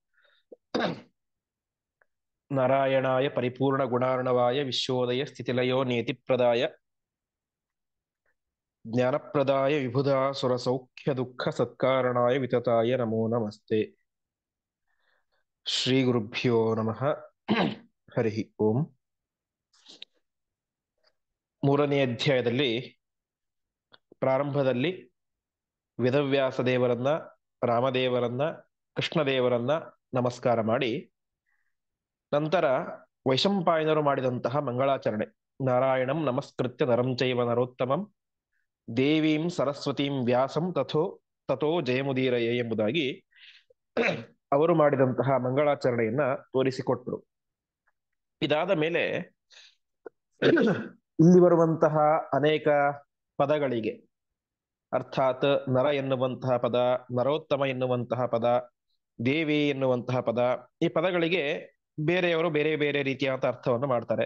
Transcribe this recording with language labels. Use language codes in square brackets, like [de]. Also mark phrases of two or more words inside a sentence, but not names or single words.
[sa] नारायणाय परिपूर्णगुणार्णवाय विश्वोदय स्थितिलयो नेतिप्रदाय ज्ञानप्रदाय विबुधासुरसौख्यदुःखसत्कारणाय वितताय नमो नमस्ते। ಶ್ರೀಗುರುಭ್ಯೋ ನಮಃ. ಹರಿ ಓಂ. [kn] ಮೂರನೇ ಅಧ್ಯಾಯದಲ್ಲಿ ಪ್ರಾರಂಭದಲ್ಲಿ ವೇದವ್ಯಾಸ ದೇವರನ್ನ, ರಾಮದೇವರನ್ನ, ಕೃಷ್ಣದೇವರನ್ನ ನಮಸ್ಕಾರ ಮಾಡಿ ನಂತರ ವೈಶಂಪಾಯನರು ಮಾಡಿದಂತಹ ಮಂಗಳಾಚರಣೆ, [sa] ನಾರಾಯಣಂ ನಮಸ್ಕೃತ್ಯ ನರಂ ಚೈವ ನರೋತ್ತಮಂ ದೇವೀಂ ಸರಸ್ವತೀಂ ವ್ಯಾಸಂ ತಥೋ ಜಯಮುದೀರಯೇ [kn] ಎಂಬುದಾಗಿ ಅವರು ಮಾಡಿದಂತಹ ಮಂಗಳಾಚರಣೆಯನ್ನ ತೋರಿಸಿಕೊಟ್ಟರು. ಇದಾದ ಮೇಲೆ ಇಲ್ಲಿ ಬರುವಂತಹ ಅನೇಕ ಪದಗಳಿಗೆ ಅರ್ಥಾತ್ ನರ ಎನ್ನುವಂತಹ ಪದ, ನರೋತ್ತಮ ಎನ್ನುವಂತಹ ಪದ, ದೇವಿ ಎನ್ನುವಂತಹ ಪದ, ಈ ಪದಗಳಿಗೆ ಬೇರೆಯವರು ಬೇರೆ ಬೇರೆ ರೀತಿಯಾದ ಅರ್ಥವನ್ನು ಮಾಡ್ತಾರೆ.